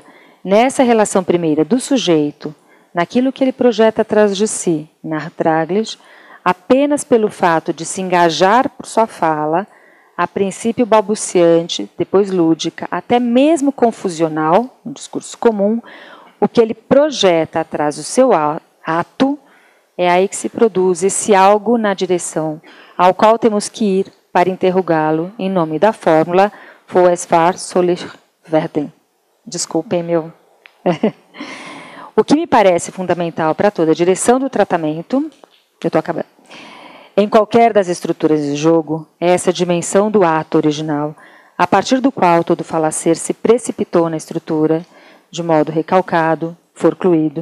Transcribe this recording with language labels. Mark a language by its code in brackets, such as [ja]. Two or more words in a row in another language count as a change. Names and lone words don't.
[pt] Nessa relação primeira do sujeito, naquilo que ele projeta atrás de si, Nachtraglisch, apenas pelo fato de se engajar por sua fala, a princípio balbuciante, depois lúdica, até mesmo confusional, um discurso comum, o que ele projeta atrás do seu ato, é aí que se produz esse algo na direção ao qual temos que ir para interrogá-lo em nome da fórmula [de] Wo es wahr soll ich werden. [pt] Desculpem meu. O que me parece fundamental para toda a direção do tratamento, eu estou acabando, em qualquer das estruturas de jogo, é essa dimensão do ato original, a partir do qual todo falacer se precipitou na estrutura, de modo recalcado, forcluído.